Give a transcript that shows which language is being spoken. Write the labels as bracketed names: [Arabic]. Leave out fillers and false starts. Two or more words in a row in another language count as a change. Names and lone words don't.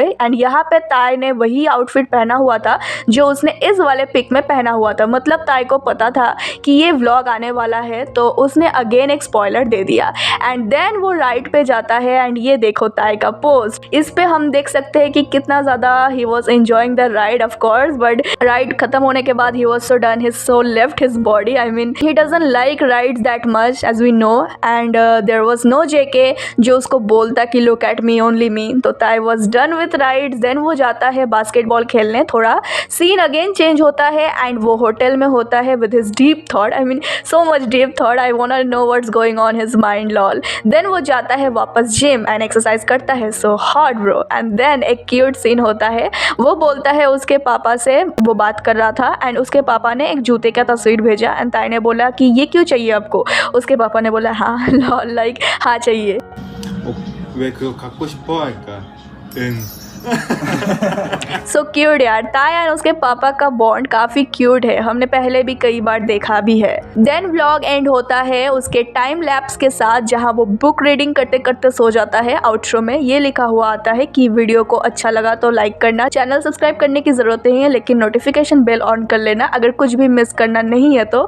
[Hindi] एंड यहाँ पे ताई ने वही आउटफिट पहना हुआ था जो उसने इस वाले पिक में पहना हुआ था, मतलब ताई को पता था कि ये व्लॉग आने वाला है, तो उसने अगेन एक स्पॉइलर दे दिया। [English] and then [Hindi] वो राइड पे जाता है एंड ये देखो ताई का पोस्ट। इस पे हम देख सकते हैं कि कितना ज़्यादा [English] he was enjoying the ride of course, बट [Hindi] राइड खत्म होने के बाद [English] he was so done, his soul left his body, I mean he doesn't like rides that much as we know. and there was no JK [Hindi] जो उसको बोलता कि [English] look at me only me, तो ताई was done with rides. देन [Hindi] वो जाता है बास्केटबॉल खेलने, थोड़ा सीन [English] again change [Hindi] होता है एंड वो होटल में होता है [English] with his deep thought, I mean so much deep thought, I want to know what's going on his mind, lol. [Hindi] देन वो जाता है वापस [English] gym and exercise [Hindi] करता है, [English] so hot bro. [Hindi] एंड देन एक क्यूट सीन होता है, वो बोलता है उसके पापा से, वो बात कर रहा था एंड उसके पापा ने एक जूते का तस्वीर भेजा एंड ताई ने बोला कि ये क्यों चाहिए आपको, उसके पापा ने बोला हाँ, [English] lol, like [Hindi] हाँ चाहिए। [Korean] 왜 그거 갖고 싶어? 하니까 응. [English] so cute [Hindi] यार, ताई एंड उसके पापा का बॉन्ड काफ़ी क्यूट है, हमने पहले भी कई बार देखा भी है। [English] then vlog end [Hindi] होता है उसके [English] time lapse [Hindi] के साथ, जहां वो [English] book reading [Hindi] करते करते सो जाता है। आउटरो में ये लिखा हुआ आता है कि वीडियो को अच्छा लगा तो लाइक करना, [English] channel subscribe [Hindi] करने की ज़रूरत नहीं है लेकिन [English] notification bell on [Hindi] कर लेना अगर कुछ भी मिस करना नहीं है तो।